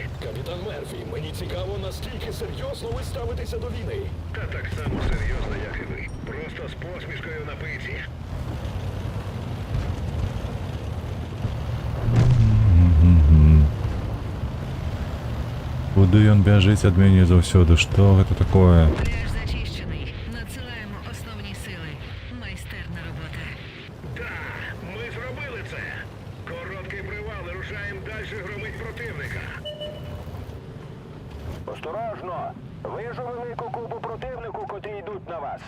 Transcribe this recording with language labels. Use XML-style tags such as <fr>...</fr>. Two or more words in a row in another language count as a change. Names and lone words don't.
<uk>Капітан Мерфі, мені цікаво, наскільки серйозно ви ставитеся до війни. Та так само серйозно, як і ви. Просто з посмішкою на пиці.</uk> <be>Куди ён бяжыць ад мяне заўсёды? Што гэта такое?</be> <uk>Пляж зачищений. Надсилаємо основні сили. Майстерна робота. Так, ми зробили це. Короткий привал і рушаємо далі громить противника. Осторожно! Вижу велику купу противнику, котрі йдуть на вас.</uk>